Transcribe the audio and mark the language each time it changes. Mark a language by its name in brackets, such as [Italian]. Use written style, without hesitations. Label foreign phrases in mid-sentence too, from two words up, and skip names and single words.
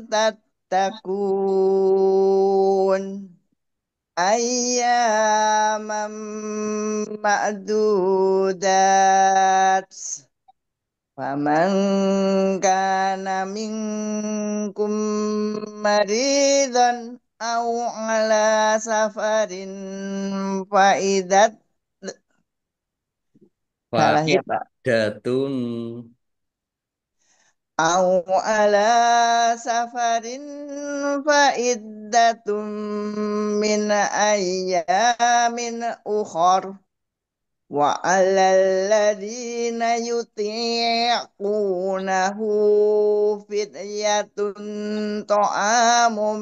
[Arabic] تتقون أياما معدودات فمن كان منكم مريضا أو على سفر فعدة صلاح [Indonesian] ya Pak. [Arabic] Faidatun. أو على سفر فعدة من أيام أخر وعلى الذين يطيقونه فدية طعام